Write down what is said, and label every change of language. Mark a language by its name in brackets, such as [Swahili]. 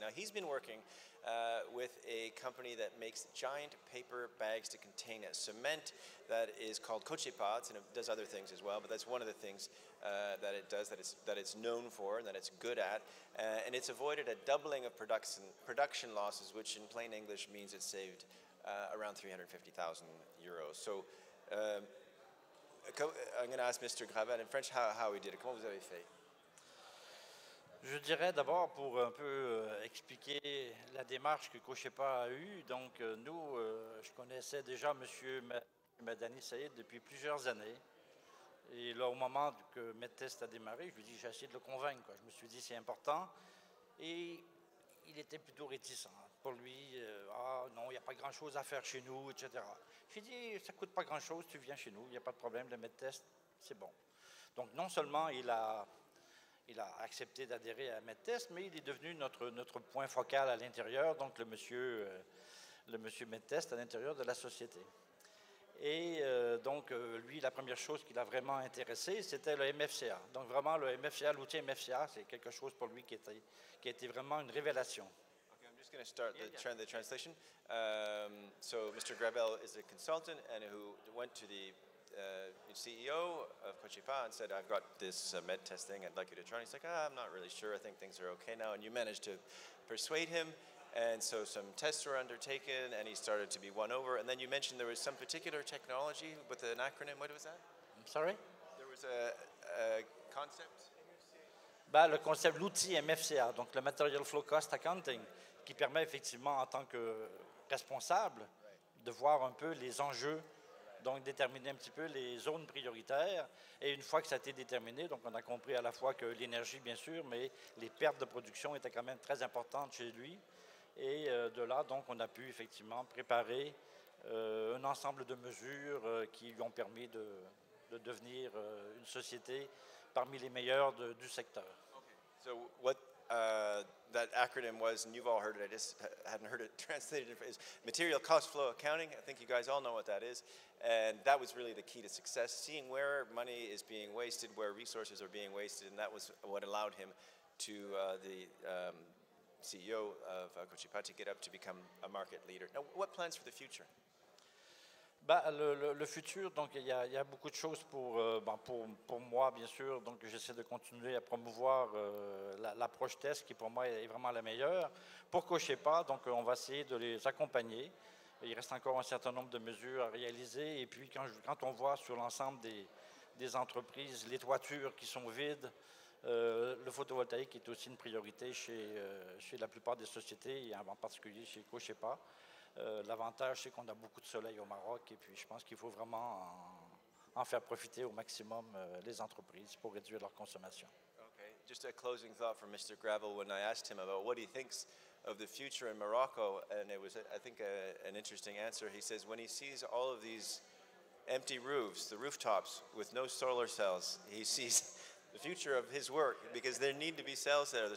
[English] Now, he's been working with a company that makes giant paper bags to contain cement that is called Cochepads, and it does other things as well, but that's one of the things that it does, that it's known for and that it's good at. And it's avoided a doubling of production losses, which in plain English means it saved around 350,000 euros. So I'm going to ask Mr. Gravel in French how he did it. [French] Comment vous avez fait? Je dirais d'abord pour un peu expliquer la démarche que Cochepa a eue. Donc nous, je connaissais déjà M. Madani Saïd depuis plusieurs années. Et là, au moment que MedTest a démarré, je lui ai dit, j'ai essayé de le convaincre, quoi. Je me suis dit, c'est important. Et il était plutôt réticent. Pour lui, non, il n'y a pas grand-chose à faire chez nous, etc. J'ai dit, ça ne coûte pas grand-chose, tu viens chez nous, il n'y a pas de problème, le MedTest, c'est bon. Donc non seulement il a accepté d'adhérer à MedTest, mais il est devenu notre point focal à l'intérieur, donc le monsieur MedTest à l'intérieur de la société. Et donc, lui, la première chose qui l'a vraiment intéressé, c'était le MFCA. Donc, vraiment, le MFCA, l'outil MFCA, c'est quelque chose pour lui qui a été vraiment une révélation. [English] Okay, I'm just going to start the translation. So, Mr. Gravel is a consultant and who went to the CEO of Cochipa and said, I've got this med test thing I'd like you to try. And he's like, I'm not really sure. I think things are okay now. And you managed to persuade him. And so some tests were undertaken, and he started to be won over. And then you mentioned there was some particular technology with an acronym. What was that? I'm sorry? There was a concept? [French] Ben, le concept, l'outil MFCA, donc le Material Flow Cost Accounting, qui permet effectivement, en tant que responsable, de voir un peu les enjeux, donc déterminer un petit peu les zones prioritaires. Et une fois que ça a été déterminé, donc on a compris à la fois que l'énergie, bien sûr, mais les pertes de production étaient quand même très importantes chez lui. Et de là, donc, on a pu effectivement préparer un ensemble de mesures qui lui ont permis de devenir une société parmi les meilleures du secteur. [English] Okay. So what that acronym was, and you've all heard it, I just hadn't heard it translated, is Material Cost Flow Accounting. I think you guys all know what that is. And that was really the key to success, seeing where money is being wasted, where resources are being wasted, and that was what allowed him to the CEO of Cochipa to get up to become a market leader. Now, what plans for the future? [French] Ben, le futur, donc il y a beaucoup de choses pour moi, bien sûr. Donc j'essaie de continuer à promouvoir l'approche test qui pour moi est vraiment la meilleure. Pour Cochipa, donc on va essayer de les accompagner. Il reste encore un certain nombre de mesures à réaliser. Et puis quand on voit sur l'ensemble des entreprises les toitures qui sont vides, le photovoltaïque est aussi une priorité chez la plupart des sociétés, et en particulier chez Cochipa. L'avantage, c'est qu'on a beaucoup de soleil au Maroc, et puis je pense qu'il faut vraiment en faire profiter au maximum les entreprises pour réduire leur consommation. [English] Okay, just a closing thought from Mr. Gravel when I asked him about what he thinks of the future in Morocco, and it was, I think, an interesting answer. He says when he sees all of these empty roofs, the rooftops with no solar cells, he sees the future of his work, because there need to be cells there.